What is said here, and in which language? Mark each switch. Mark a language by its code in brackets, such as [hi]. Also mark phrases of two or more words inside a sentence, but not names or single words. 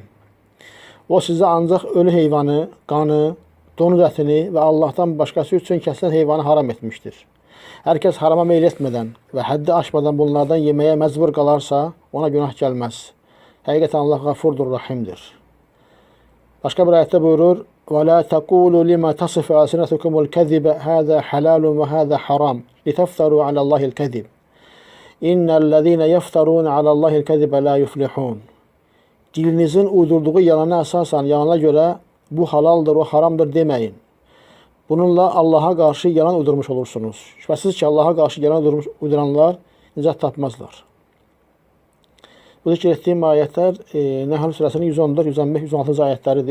[tr] O size ancak ölü [az] heyvanı, qanı, donuz ətini [tr] ve Allah'tan başkası [az] üçün kəsilən heyvanı [tr] haram etmiştir. Herkes harama meyil etmeden ve haddi aşmadan bunlardan yemeye mecbur kalarsa ona günah gelmez. [az] Həqiqətən Allah gafurdur, rahimdir. [tr] Başka bir ayette buyurur: [ar] وَلَا تَقُولُوا لِمَا تَصِفُ أَلْسِنَتُكُمُ الْكَذِبَ هَذَا حَلَالٌ وَهَذَا حَرَامٌ لِتَفْتَرُوا عَلَى اللّٰهِ الْكَذِبَ إِنَّ الَّذ۪ينَ يَفْتَرُونَ عَلَى اللّٰهِ الْكَذِبَ لَا يُفْلِحُونَ. [tr] Dilinizin uydurduğu yalana esasen yalana göre bu halaldır, o haramdır demeyin. Bununla Allah'a karşı yalan uydurmuş olursunuz. Şüphesiz ki Allah'a karşı yalan uyduranlar nicat tapmazlar. Bu zikr ettiğim ayetler Nehl Suresinin 114, 115, 116 ayetləridir.